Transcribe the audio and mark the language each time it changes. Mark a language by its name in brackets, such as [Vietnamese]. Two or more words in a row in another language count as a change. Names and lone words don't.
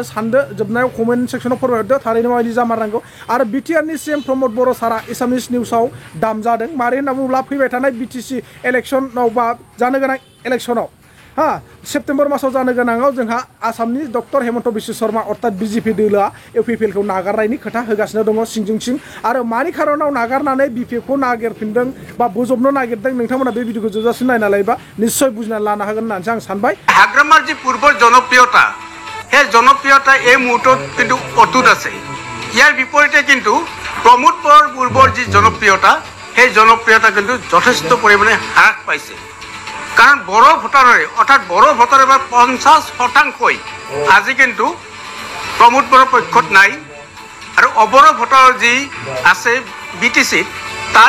[Bodo] सानदो जोबनायाव कमेन्ट सेक्सनाव फोरमायहरदो थारैनो माबायदि जामारनांगौ आरो बिटिआरनि सीएम प्रमोद बर' सारा एसामिस निउसाव दामजादों मारै होनना बुङोब्ला फैबाय थानाय बिटिसि इलेक्सनाव बा जानो गोनां इलेक्सनाव सेप्तेम्बर मासाव जानो गोनाङाव जोंहा आसामनि डक्टर हेमन्त बिश्व शर्मा अर्थात बिजेपि दोलोआ इउपिपिएलखौ नागारनायनि खोथा होगासिनो दङ सिंजों सिं आरो मानि खारनाव नागारनानै बिपिएफखौ नागिरफिनदों बा बोजबनो नागिरदों नोंथांमोना बे भिडिअखौ जोबजासिम नायना लायोबा निश्चय बुजिना लानो हागोन होननानै आं सानबाय [Assamese] হাগ্ৰামাৰ যি পূৰ্বৰ জনপ্ৰিয়তা সেই জনপ্ৰিয়তা এই মুহূৰ্তত কিন্তু অটুট আছে। ইয়াৰ বিপৰীতে কিন্তু প্ৰমোদ বড়োৰ পূৰ্বৰ যি জনপ্ৰিয়তা সেই জনপ্ৰিয়তা কিন্তু যথেষ্ট পৰিমাণে হ্ৰাস পাইছে। কাৰণ বড়ো ভোটাৰৰে অৰ্থাৎ বড়ো ভোটাৰৰ 50% আজি কিন্তু প্ৰমোদ বড়োৰ পক্ষত নাই আৰু অবড়ো ভোটাৰৰ যি আছে BTCত তাৰ